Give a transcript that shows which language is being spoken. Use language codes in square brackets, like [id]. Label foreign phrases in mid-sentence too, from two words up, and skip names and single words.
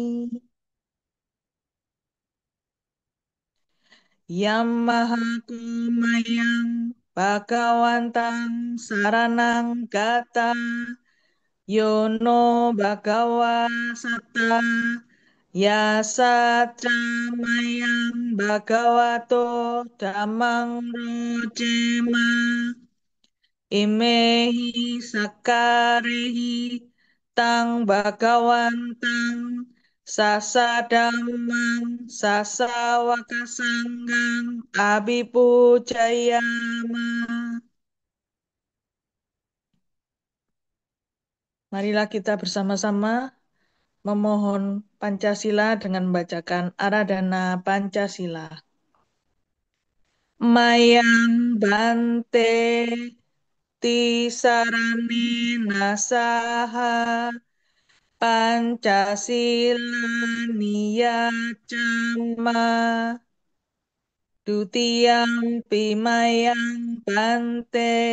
[pi] Yamaha kumayang bhagawantang saranang gata yono bhagawa satta yasa camayang bhagavato dhammang rojema imehi sakarehi tang bhagawantang sasadamang sasawakasanggang abipujayama. [id] Marilah kita bersama-sama memohon Pancasila dengan membacakan [pi] Aradhana Pancasila. Mayang bante tisarane nasaha Pancasila niyacama dutiyang pimayang bante